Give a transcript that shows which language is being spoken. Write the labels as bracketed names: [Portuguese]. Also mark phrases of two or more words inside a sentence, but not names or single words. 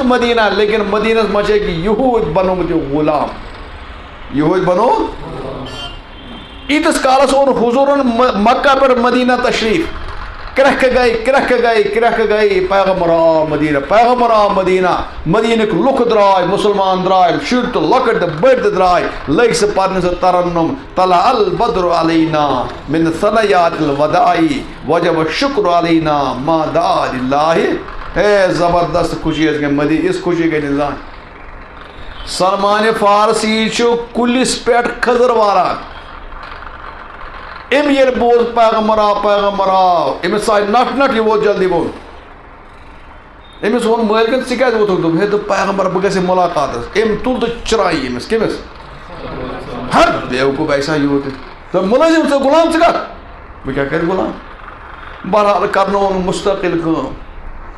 [Kashmiri] مدیٖنہ لیکن مدیٖنس منٛز چھِ أکۍ یہوٗدۍ بنومُت یہِ غلام یہوٗدۍ بنو ایٖتِس کالس اوٚن حضوٗرن مکہ پٮ۪ٹھ مدیٖنہ تشریٖف کرٛٮ۪کھٕ گٔے پیغمبر آو مدیٖنہ مدیٖنٕکۍ لُکھ درٛاے مُسلمان درٛاے شُرۍ تہٕ لۄکٕٹۍ تہٕ بٔڑۍ تہِ درٛاے لٔگۍ سُہ پرنہِ سُہ ترنُم [Arabic] طلع البدر علینا من ثنیات الوداعِ وجب الشکر علینا ما دعا للہ [Kashmiri] ہے زبردست خوشی حظ گٔے مدیٖنہ یِژھ خوشی گٔے نہٕ زانٛہہ سلمان فارسی چھُ کُلِس پٮ۪ٹھ کھٔزٕر واران أمۍ ییٚلہِ بوز پیغمبر آو أمِس آے نٹھ یہِ ووت جلدی بوٚن أمِس ووٚن مٲلکن ژٕ کیٛازِ ووتُکھ دوٚپ ہے دوٚپ پیغمبر بہٕ گژھٕ ہے مُلاقاتس أمۍ تُل تہٕ چرٛایہِ أمِس کٔمِس ہر بیوقوٗف ایسا یوٗت دوٚپ مُلٲزِم ژٕ غلام ژٕ کَتھ بہٕ کیٛاہ کَرٕ غلام بہرحال کرنووُن مُستقل کٲم